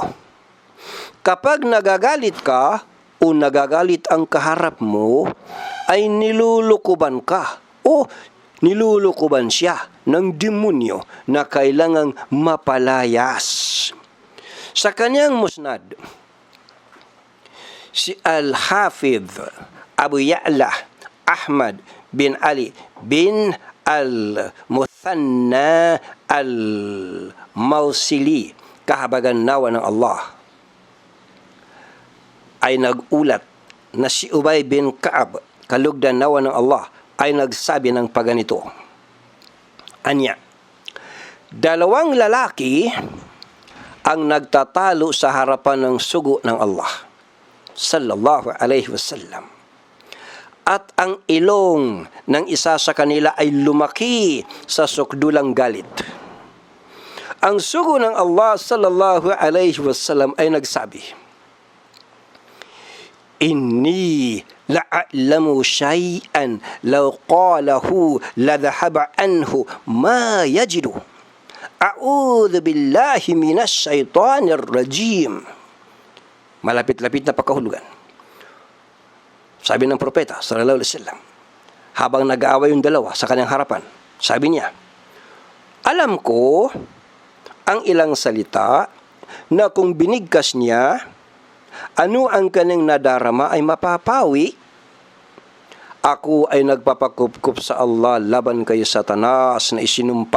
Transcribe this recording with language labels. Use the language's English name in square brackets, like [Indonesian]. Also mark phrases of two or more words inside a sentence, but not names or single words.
[Filipino] Kapag nagagalit ka o nagagalit ang kaharap mo, ay nilulukuban ka o nilulukuban siya ng demonyo na kailangang mapalayas. Sa kanyang musnad, si Al-Hafidh Abu Ya'la Ahmad bin Ali bin Al-Muthanna Al-Mawsili, kahabagan nawa ng Allah, ay nagulat na si Ubay bin Ka'ab, kalugdan nawa ng Allah, ay nagsabi ng paganito. Anya, 2 lalaki ang nagtatalo sa harapan ng sugo ng Allah [Arabic] صلى الله عليه وسلم. [Filipino] At ang ilong ng isa sa kanila ay lumaki sa sukdulang galit. Ang sugo ng Allah [Arabic] صلى الله عليه وسلم [Filipino] ay nagsabi, [Arabic] إني لأعلم شيئا لو قاله لذهب عنه ما يجد. أعوذ بالله من الشيطان الرجيم. [Filipino] Malapit-lapit na pagkahulugan. Sabi ng propeta [Arabic] صلى الله عليه وسلم, [Filipino] habang nag-aaway yung dalawa sa kanyang harapan, sabi niya, alam ko ang ilang salita na kung binigkas niya, ano ang kanyang nadarama ay mapapawi. Ako ay nagpapakupkup sa Allah laban kay Satanas na isinumpa.